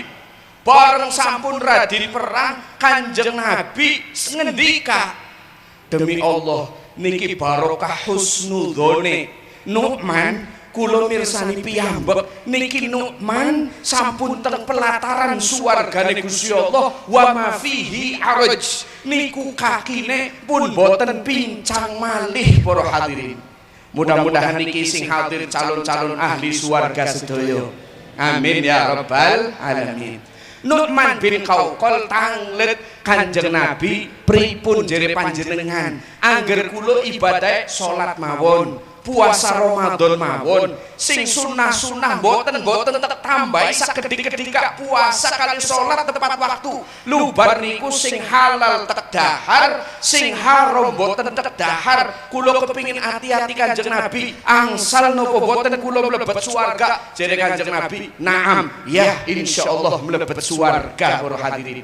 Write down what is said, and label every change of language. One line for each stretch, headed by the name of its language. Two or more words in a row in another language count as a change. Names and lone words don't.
Javanese: Bareng sampun radin perang Kanjeng Nabi ngendika demi Allah niki barokah husnudzone Nu'man kula mirsani piyambak niki Nu'man sampun teng pelataran swargane Gusti Allah
Arabic: وما فيه عرج
Javanese: niku kakine pun boten pincang malih para hadirin. Mudah-mudahan niki sing hadir calon-calon ahli swarga sedaya.
Arabic: آمين يا رب العالمين.
Javanese: Nu'man bin Qawqal tanglet Kanjeng Nabi pripun jere panjenengan angger kula ibadah salat mawon puasa Ramadan mawon sing sunah-sunah boten tambahi sakedik-kedika puasa kali salat tepat waktu lubar niku sing halal tek dahar sing haram boten tek dahar kula kepingin hati-hati Kanjeng Nabi angsal napa boten kula mlebet swarga jere Kanjeng Nabi naam ya insyaallah mlebet swarga para hadirin.